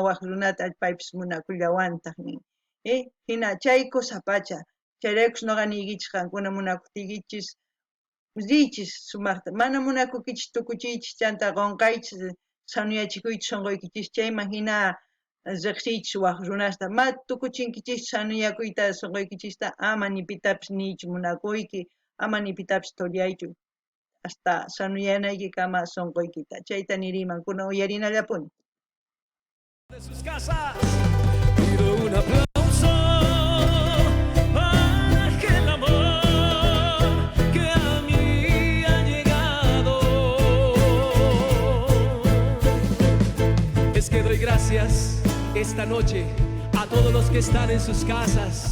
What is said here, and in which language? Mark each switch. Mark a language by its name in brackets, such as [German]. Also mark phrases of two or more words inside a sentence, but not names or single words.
[Quechua] waq runata paypis munakullawantaq nin hina chay kusapacha chayraykus nuqa niykichis qankuna munakuptikichis riychis sumaqta mana munakukichis tukuchiychis chanta qonqaychis sanuyachikuychis sunquykichis chayman hina riqsiychis waq runasta ma tukuchinkichis sanuyakuyta sunquykichista ama ni pitapis niychu munakuyki ama ni pitapis tullaychu hasta sanuyanayki kama sunquykita chayta niriman kuna uyarinallapuni [Spanish] de sus casas. Pido un aplauso para aquel amor que a mí ha llegado. Es que doy gracias esta noche a todos los que están en sus casas.